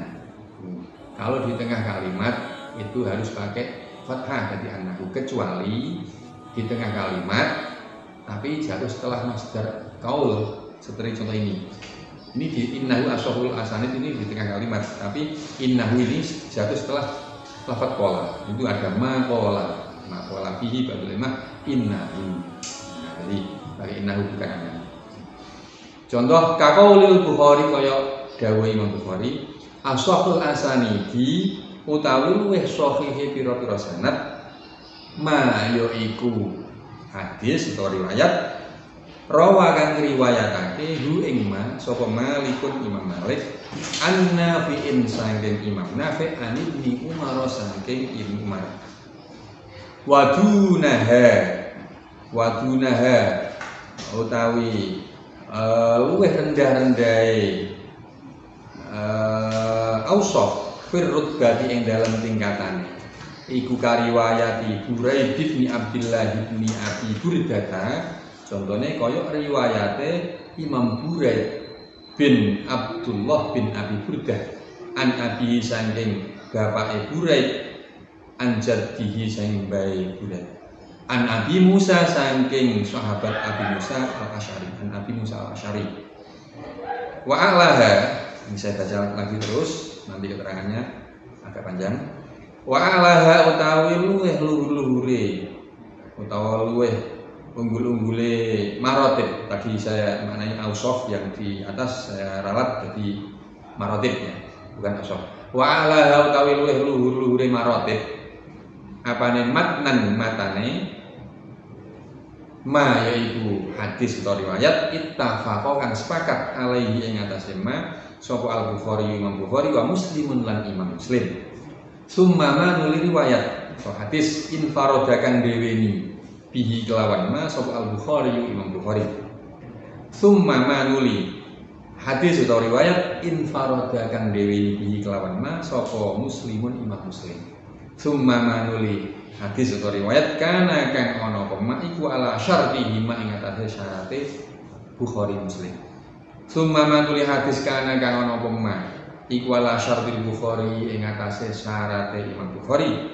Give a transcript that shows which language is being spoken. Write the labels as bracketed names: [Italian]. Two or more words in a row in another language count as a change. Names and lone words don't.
[Indonesian] Kalau di tengah kalimat itu harus pakai fathah, jadi annahu, kecuali di tengah kalimat tapi jatuh setelah [Arabic] masdar qaul [Indonesian] seperti contoh ini. Ini di [Arabic] innahu ashahul asanid [Indonesian] ini di tengah kalimat, tapi innahu ini jatuh setelah lafadz qala. Itu ada [Arabic] ma qala fihi badal ma innahu. [Indonesian] Nah, jadi pakai innahu bukan anna. [Javanese] Contoh [Arabic] kaqaulil Bukhari [Javanese] kaya dawuh Imam Bukhari [Arabic] ashahul asanidi [Javanese] utawi luweh sahihe pira-pira sanad ma yaiku [Indonesian] hadis atau riwayat [Javanese] rawa kang riwayatake hu ing ma sapa Malikun Imam Malik an-Nafi'in saking Imam Nafi' an Ibnu Umar saking Ibnu Umar wadunaha utawi luweh rendah-rendahe [Arabic] ausaf firrutbati [Javanese] ing dalam tingkatan iku kariwayati Buraid bin Abdullah bin Abi Burdata. Contohnya kaya riwayate Imam Buraid bin Abdullah bin Abi Burdah an Abi saking bapake Buraid [Arabic] an jaddihi [Javanese] saking bae Buraid an Abi Musa saking sahabat Abi Musa al-Asy'ari, an Abi Musa al-Asy'ari. [Arabic] Wa a'laha, [Indonesian] ini saya baca lagi terus nanti keterangannya. agak panjang. [Arabic] Wa alaha [Javanese] utawi luweh luhur-luhure utawa luweh unggul-unggule marotib. [Indonesian] Tadi saya maknanya ausof yang di atas saya ralat jadi marotib ya, bukan ausof. [Arabic] Wa alaha [Javanese] utawi luweh luhur-luhure marotib apane matnan matane ma yaiku [Indonesian] hadis atau riwayat [Javanese] ittafaqa kang sepakat alaihi ing atase ma sapa al-Bukhari Imam Bukhari [Arabic] wa Muslimun [Javanese] lan Imam Muslim. [Arabic] Summa ma [Javanese] nuli [Indonesian] riwayat atau hadis [Javanese] infarodakan deweni bihi kelawan ma sapa al-Bukhari Imam Bukhari. [Arabic] Summa ma [Javanese] nuli [Indonesian] hadis atau riwayat [Javanese] infarodakan deweni bihi kelawan ma sapa Muslimun Imam Muslim. [Arabic] Summa ma [Javanese] nuli [Indonesian] hadis atau riwayat [Javanese] kana kang ana apa iku [Arabic] ala syartihi ma [Javanese] ing atase syarate Bukhari Muslim. Summa manuli hadis kana kang ana apa iku [Arabic] ala syartil Bukhari [Javanese] ing atase syarate Imam Bukhari.